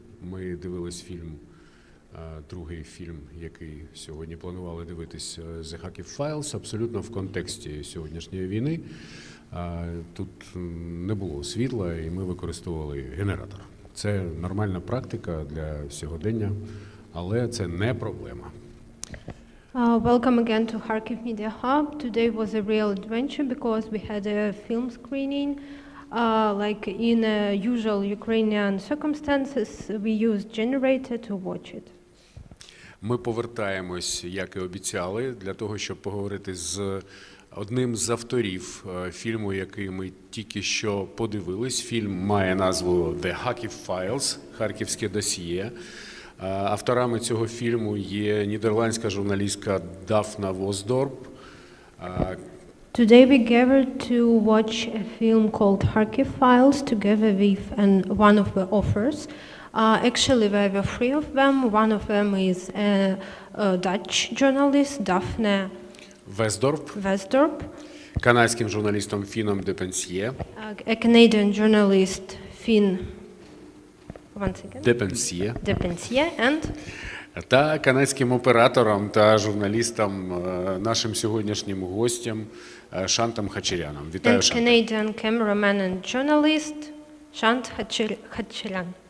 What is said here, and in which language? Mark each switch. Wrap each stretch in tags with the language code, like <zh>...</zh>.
<uk>Ми дивились фільм, другий фільм, який сьогодні планували дивитись, The Kharkiv Files, абсолютно в контексті сьогоднішньої війни. Тут не було світла і ми використовували генератор. Це нормальна практика для сьогодення, але це не проблема.</uk> <en>Welcome again to Kharkiv Media Hub. Today was a real adventure because we had a film screening. Like in usual Ukrainian circumstances, we used generator to watch it.</en> <uk>Ми повертаємось, як і обіцяли, для того, щоб поговорити з одним з авторів фільму, який ми тільки що подивились. Фільм має назву The Kharkiv Files, «ХАРКІВСЬКЕ ДОСЬЄ». Авторами цього фільму є нідерландська журналістка Дафна Восдорп.</uk> <en>Today we gathered to watch a film called Kharkiv Files together with one of the authors. Actually, there were three of them. One of them is a Dutch journalist, Daphne Westdorp.</en> <uk>Канадським журналістом Фіном де Пенсьє.</uk> <en>A Canadian journalist, Finn.</en> <uk>Де Пенсьє.</uk> <en>And?</en> <uk>Та канадським оператором та журналістом, нашим сьогоднішнім гостем Шантом Хачаряном. Вітаю, Шант.</uk> <en>Canadian cameraman and journalist Шант Хачарян.</en>